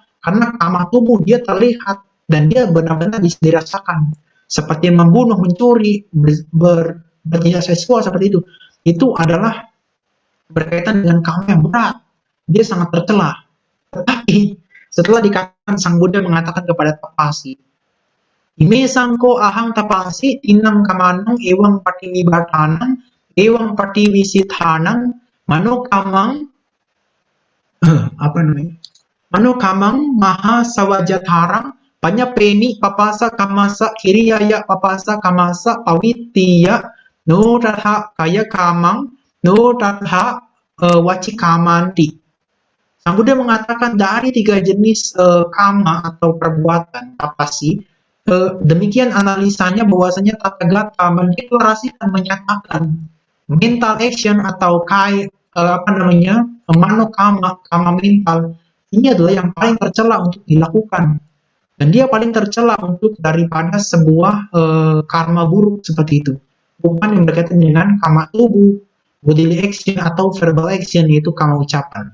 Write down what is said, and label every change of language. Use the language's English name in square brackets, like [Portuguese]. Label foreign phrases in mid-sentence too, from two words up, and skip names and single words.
[Indonesian] Karena kama tubuh dia terlihat dan dia benar-benar bisa dirasakan. Seperti membunuh, mencuri, bertindak seksual seperti itu. Itu adalah berkaitan dengan kama yang berat. Dia sangat tercela. Tetapi setelah dikatakan Sang Buddha mengatakan kepada Tapasi, [Pali] Ime sangko ahang tapasi tinang kamanang ewang patinibatanang ewang patiwisithanang manokamang [Indonesian] apa namanya? [Pali] Manokamang maha sawajatharang panyapeni papasa kamasa kiriyaya papasa kamasa pawitiya no tatha kaya kamang no tatha wacikamanti. [Indonesian] Sang Buddha mengatakan dari 3 jenis kama atau perbuatan tapasi, demikian analisanya bahwasanya Tathagata mendeklarasikan menyatakan [English] mental action [Indonesian] atau apa namanya manokama kama mental ini adalah yang paling tercela untuk dilakukan dan dia paling tercela untuk daripada sebuah karma buruk seperti itu, bukan yang berkaitan dengan kama tubuh, [English] bodily action [Indonesian] atau [English] verbal action, [Indonesian] yaitu kama ucapan.